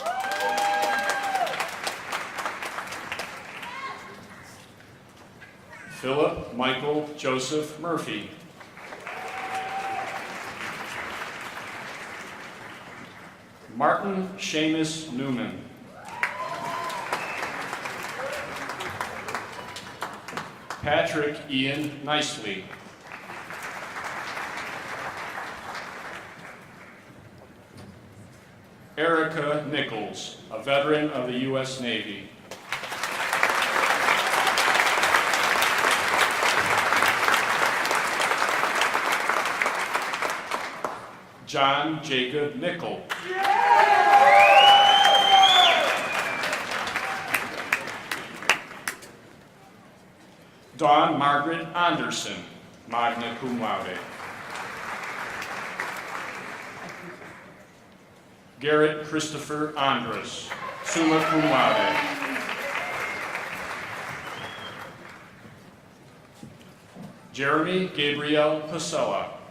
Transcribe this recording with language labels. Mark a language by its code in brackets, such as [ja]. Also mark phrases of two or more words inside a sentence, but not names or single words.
[en] Philip Michael Joseph Murphy. Martin Seamus Newman. Patrick Ian Nicely. Erica Nichols, a veteran of the U.S. Navy. John Jacob Nickel. Dawn Margaret Anderson, [la] magna cum laude. [en] Garrett Christopher Andrus, [la] summa cum laude. [en] Jeremy Gabriel Pasella.